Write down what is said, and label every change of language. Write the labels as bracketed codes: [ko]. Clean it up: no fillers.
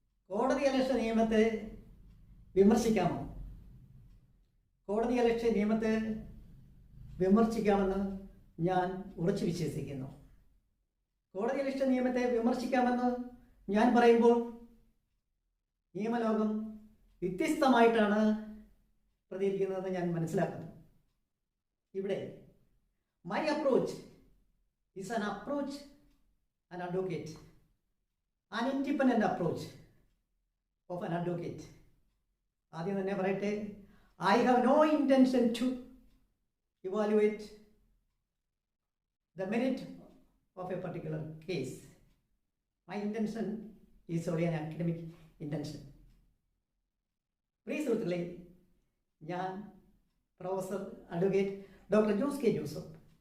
[ml] കോടതിയലക്ഷ്യ നിയമത്തെ വിമർശിക്കാമോ? കോടതിയലക്ഷ്യ നിയമത്തെ വിമർശിക്കാമെന്ന് ഞാൻ ഉറച്ചു വിശ്വസിക്കുന്നു. കോടതിയലക്ഷ്യ നിയമത്തെ വിമർശിക്കാമെന്ന് ഞാൻ പറയുമ്പോൾ നിയമലോകം വ്യത്യസ്തമായിട്ടാണ് പ്രതികരിക്കുന്നതെന്ന് ഞാൻ മനസ്സിലാക്കുന്നു. ഇവിടെ [en] My approach is an approach an advocate, an independent approach of an advocate. [ml] ആദ്യം തന്നെ പറയട്ടെ, [en] I have no intention to evaluate the merit of a particular case. My intention is only an academic intention. [ml] പ്രിയ സുഹൃത്തുക്കളെ, ഞാൻ professor advocate doctor Jose K Joseph.